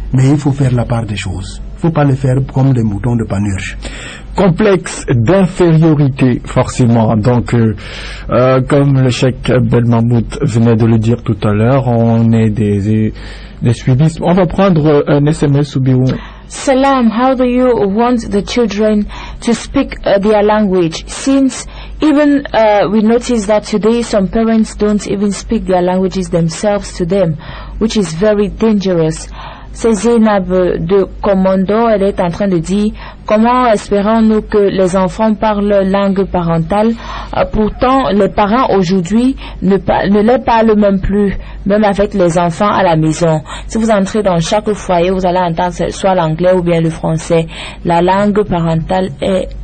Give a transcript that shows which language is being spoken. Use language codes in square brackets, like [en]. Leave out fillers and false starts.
[fr] Mais il faut faire la part des choses. Il ne faut pas le faire comme des moutons de panurge. Complexe d'infériorité, forcément. Donc, comme le Cheikh Belmahmoud venait de le dire tout à l'heure, on est des suivistes. On va prendre un SMS sous Birou. [en] Salam, how do you want the children to speak their language? Since even we notice that today some parents don't even speak their languages themselves to them, which is very dangerous. [fr] C'est Zainab de Commando, elle est en train de dire comment espérons-nous que les enfants parlent langue parentale, pourtant les parents aujourd'hui ne les parlent même plus, même avec les enfants à la maison. Si vous entrez dans chaque foyer, vous allez entendre soit l'anglais ou bien le français. La langue parentale est